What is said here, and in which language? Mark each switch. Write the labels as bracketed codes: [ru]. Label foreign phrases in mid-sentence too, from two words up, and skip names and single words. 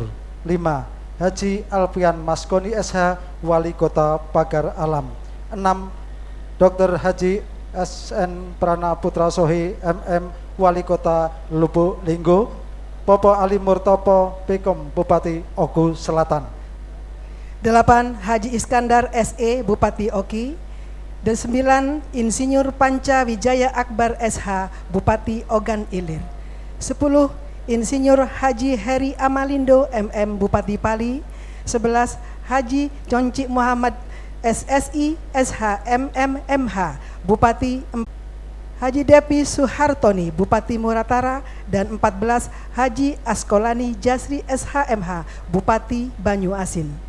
[id] 5. Haji Alfian Maskoni SH, Wali Kota Pagar Alam. 6. Dr. Haji SN Prana Putra Sohi MM, Wali Kota Lubuk Linggo. Popo Ali Murtopo Pekom, Bupati Oku Selatan. 8. Haji Iskandar SE, Bupati Oki. Dan 9. Insinyur Panca Wijaya Akbar SH, Bupati Ogan Ilir. 10. Insinyur Haji Heri Amalindo MM, Bupati Pali. 11. Haji Conci Muhammad SSI SH MM MH, Bupati Haji Depi Suhartoni, Bupati Muratara. Dan 14. Haji Askolani Jasri SHMH, Bupati Banyu Asin.